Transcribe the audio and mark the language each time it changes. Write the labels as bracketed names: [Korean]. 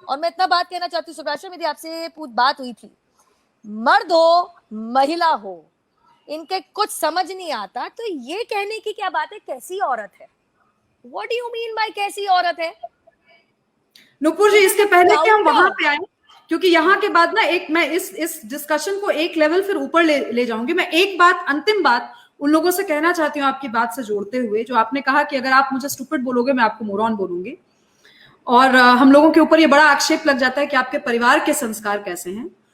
[Hindi] और मैं इतना बात कहना चाहती हूँ सुब्राष्ट्रा, मेरी आपसे बात हुई थी, मर्द हो महिला हो इनके कुछ समझ नहीं आता, तो ये कहने की क्या बात है कैसी औरत है? [English] What do you mean by [Hindi] कैसी औरत है? नुपुर जी, इसके पहले कि हम वहां पे आए, क्योंकि यहाँ के बाद ना एक मैं इस डिस्कशन को एक लेवल फिर ऊपर ले जाऊंगी। मैं एक बात, अंतिम बात उन लोगों से कहना चाहती हूँ आपकी बात से जोड़ते हुए, जो आपने कहा कि अगर आप मुझे स्टूपिड बोलोगे मैं आपको मोरॉन बोलूंगी, और हम लोगों के ऊपर ये बड़ा आक्षेप लग जाता है कि आपके परिवार के संस्कार कैसे हैं।